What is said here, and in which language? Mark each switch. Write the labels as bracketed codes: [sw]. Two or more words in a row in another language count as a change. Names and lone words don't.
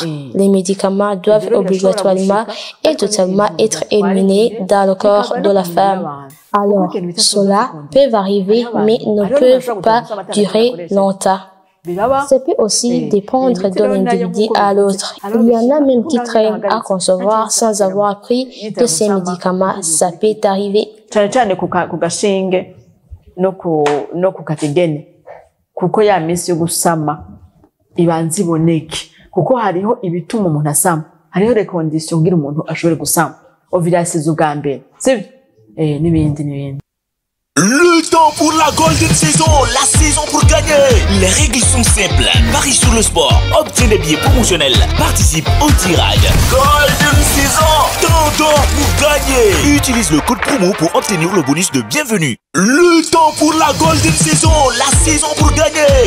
[fr] Les médicaments doivent obligatoirement et totalement être éliminés dans le corps de la femme. Alors, cela peut arriver, mais ne peut pas durer longtemps. Ça peut aussi dépendre de l'individu à l'autre. Il y en a même qui traînent à concevoir sans avoir pris de ces médicaments. Ça peut arriver. [rw] Cyane ku gashinge no ku kategene kuko ya minsi yo gusama ibanza iboneke kuko hariho ibituma umuntu asama, hariho recondition ngira umuntu ashobore gusama, ovulation z'ubwa mbere sibyo n'ibindi. [fr] Le temps pour la Golden Saison, la saison pour gagner. Les règles sont simples. Parie sur le sport, obtiens des billets promotionnels, participe au tirage. Golden Saison, temps d'or pour gagner. Utilise le code promo pour obtenir le bonus de bienvenue. Le temps pour la Golden Saison, la saison pour gagner.